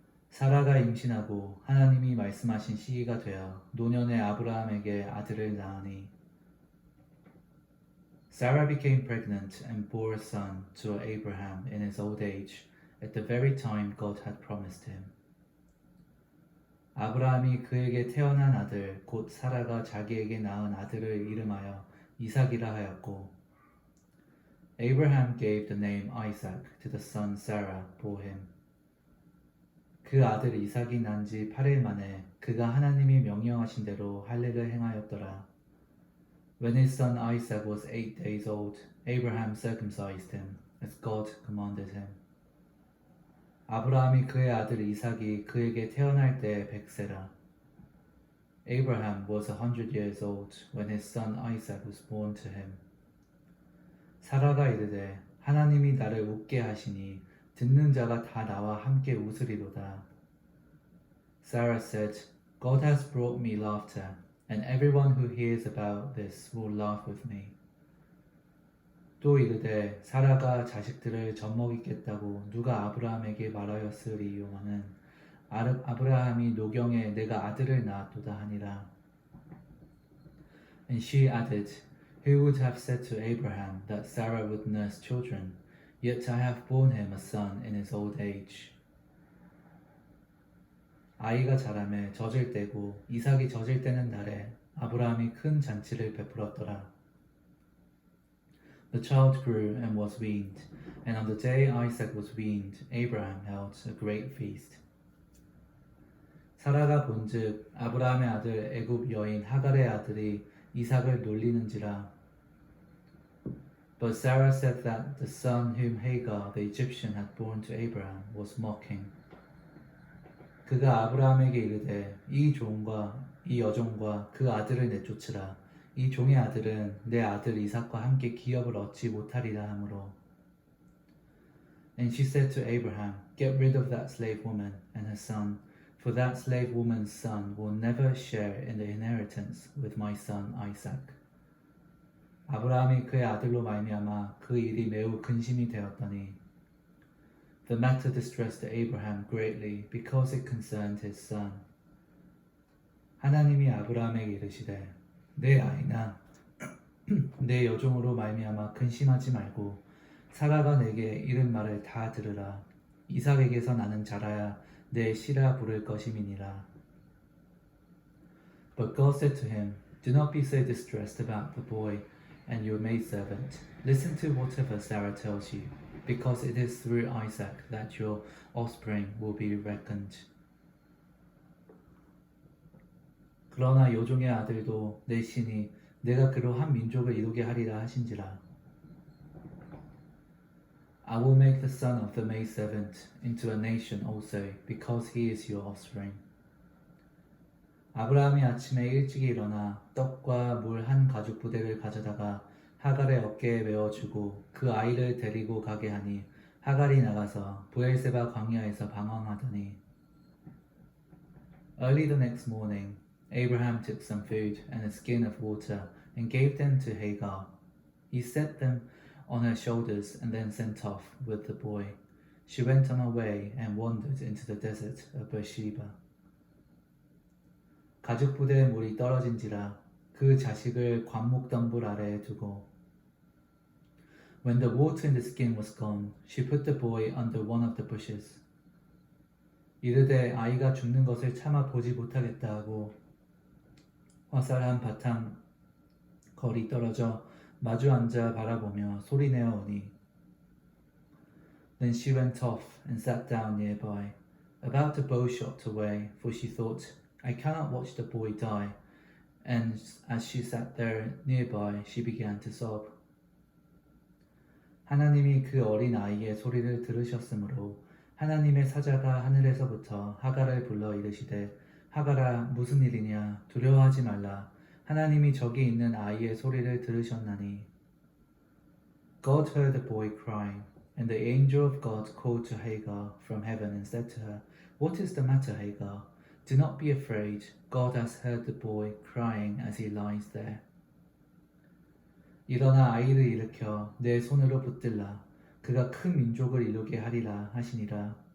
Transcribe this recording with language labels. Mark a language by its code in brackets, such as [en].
[ko] 사라가 임신하고 하나님이 말씀하신 시기가 되어 노년의 아브라함에게 아들을 낳으니 [en] Sarah became pregnant and bore a son to Abraham in his old age, at the very time God had promised him. [ko] 아브라함이 그에게 태어난 아들, 곧 사라가 자기에게 낳은 아들을 이름하여 이삭이라 하였고, [en] Abraham gave the name Isaac to the son Sarah bore him. [ko] 그 아들 이삭이 난 지 8일 만에 그가 하나님이 명령하신 대로 할 일을 행하였더라. [en] When his son Isaac was 8 days old, Abraham circumcised him, as God commanded him. [ko] 아브라함이 그의 아들 이삭이 그에게 태어날 때 100세라. [en] Abraham was 100 years old when his son Isaac was born to him. [ko] 사라가 이르되 하나님이 나를 웃게 하시니 듣는 자가 다 나와 함께 웃으리로다. [en] Sarah said, God has brought me laughter, and everyone who hears about this will laugh with me. [ko] 또 이르되 사라가 자식들을 젖먹이겠다고 누가 아브라함에게 말하였으리요마는 아브라함이 노경에 내가 아들을 낳았도다 하니라. [en] And she added, Who would have said to Abraham that Sarah would nurse children? Yet I have borne him a son in his old age. [ko] 아이가 자라매 젖을 떼고 이삭이 젖을 떼는 날에 아브라함이 큰 잔치를 베풀었더라. [en] The child grew and was weaned, and on the day Isaac was weaned, Abraham held a great feast. [ko] 사라가 본즉 아브라함의 아들 애굽 여인 하갈의 아들이 이삭을 놀리는지라. [en] But Sarah said that the son whom Hagar the Egyptian had borne to Abraham was mocking. [ko] 그가 아브라함에게 이르되 이 종과 이 여종과 그 아들을 내쫓으라. 이 종의 아들은 내 아들 이삭과 함께 기업을 얻지 못하리라 하므로. [en] And she said to Abraham, Get rid of that slave woman and her son, for that slave woman's son will never share in the inheritance with my son Isaac. [ko] 아브라함이 그의 아들로 말미암아 그 일이 매우 근심이 되었더니 [en] The matter distressed Abraham greatly because it concerned his son. [ko] 하나님이 아브라함에게 이르시되 내 아이나 내 여종으로 말미암아 근심하지 말고 사라가 내게 이른 말을 다 들으라. 이삭에게서 나는 자라야 내 씨라 부를 것임이니라. [en] But God said to him, Do not be so distressed about the boy and your maidservant. Listen to whatever Sarah tells you, because it is through Isaac that your offspring will be reckoned. [ko] 그러나 여종의 아들도 내 신이 내가 그로 한 민족을 이루게 하리라 하신지라. [en] I will make the son of the maidservant into a nation also, because he is your offspring. [ko] 아브라함이 아침에 일찍 일어나 떡과 물 한 가죽 부대를 가져다가 하갈의 어깨에 메어주고 그 아이를 데리고 가게 하니 하갈이 나가서 브엘세바 광야에서 방황하더니 [en] Early the next morning, Abraham took some food and a skin of water and gave them to Hagar. He set them on her shoulders and then sent off with the boy. She went on her way and wandered into the desert of Beersheba. [ko] 가죽 부대에 물이 떨어진지라 그 자식을 관목덤불 아래에 두고 [en] When the water in the skin was gone, she put the boy under one of the bushes. [ko] 이르되 아이가 죽는 것을 차마 보지 못하겠다 하고 화살한 바탕 거리 떨어져 마주 앉아 바라보며 소리내어 오니 [en] Then she went off and sat down nearby, about a bowshot away, for she thought, I cannot watch the boy die. And as she sat there nearby, she began to sob. [ko] 하나님이 그 어린 아이의 소리를 들으셨으므로 하나님의 사자가 하늘에서부터 하갈을 불러 이르시되 하갈아 무슨 일이냐 두려워하지 말라 하나님이 저기 있는 아이의 소리를 들으셨나니 [en] God heard the boy crying, and the angel of God called to Hagar from heaven and said to her, "What is the matter, Hagar? Do not be afraid. God has heard the boy crying as he lies there." [ko] 일어나 아이를 일으켜 내 손으로 붙들라. 그가 큰 민족을 이루게 하리라 하시니라.